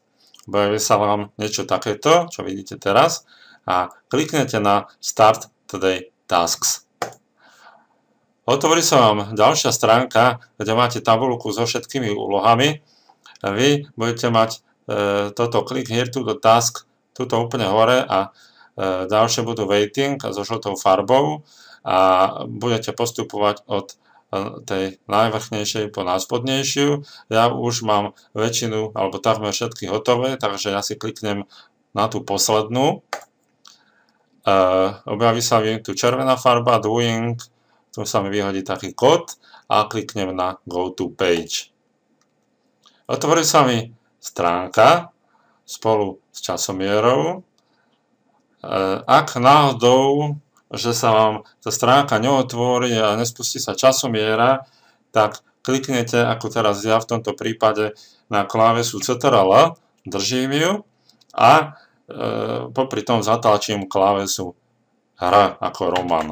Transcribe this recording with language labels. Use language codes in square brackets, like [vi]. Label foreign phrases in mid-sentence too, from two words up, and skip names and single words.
[sk] Objaví sa vám niečo takéto, čo vidíte teraz, a kliknete na [en] Start Today Tasks. [sk] Otvorí sa vám ďalšia stránka, kde máte tabuľku so všetkými úlohami. Vy budete mať toto [en] Click here to the task, [sk] tuto úplne hore, a ďalšie budú waiting so žltou farbou a budete postupovať od tej najvrchnejšej po najspodnejšiu. Ja už mám väčšinu alebo takmer všetky hotové, takže ja si kliknem na tú poslednú. Objaví sa mi tu červená farba, doing, tu sa mi vyhodí taký kód a kliknem na [en] go to page. [sk] Otvorí sa mi stránka spolu s časomierou. Ak náhodou že sa vám tá stránka neotvorí a nespustí sa časomiera, tak kliknete, ako teraz ja v tomto prípade, na klávesu Ctrl, držím ju a popri tom zatlačím klávesu R ako Roman.